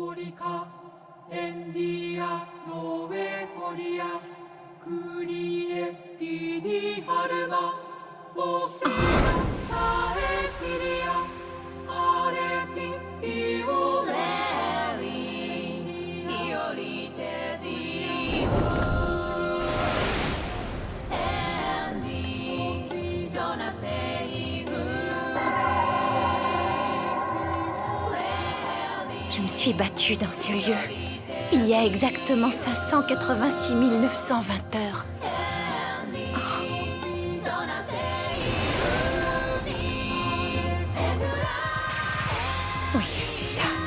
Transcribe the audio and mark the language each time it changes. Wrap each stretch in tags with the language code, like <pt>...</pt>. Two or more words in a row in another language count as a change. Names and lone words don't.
<fr>かエンディアノエトリアクリエディディハルマオシナサエティリアアレティイオレリイオリテディブエンディソナセイフ Je me suis battue dans ce lieu il y a exactement 586 920 heures. Oui, c'est ça.</fr>